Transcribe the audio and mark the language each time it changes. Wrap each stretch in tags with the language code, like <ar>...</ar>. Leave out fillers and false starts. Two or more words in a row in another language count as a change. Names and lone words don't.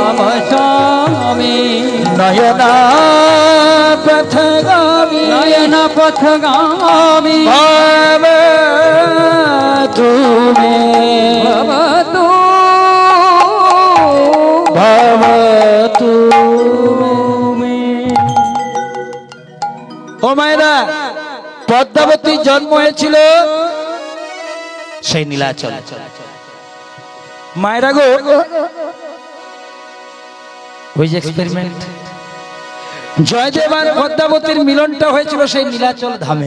<sa>मम स्वामी नयन पथ गावे नयन पथ गामी भव तू</sa> <bn>ও মায়েরা, পদ্মাবতীর জন্ম হয়েছিল সেই নীলাচল। মায়েরা গো, ওই যে এক্সপেরিমেন্ট জয়দেব আর পদ্মাবতীর মিলনটা হয়েছিল সেই নীলাচল ধামে।</bn>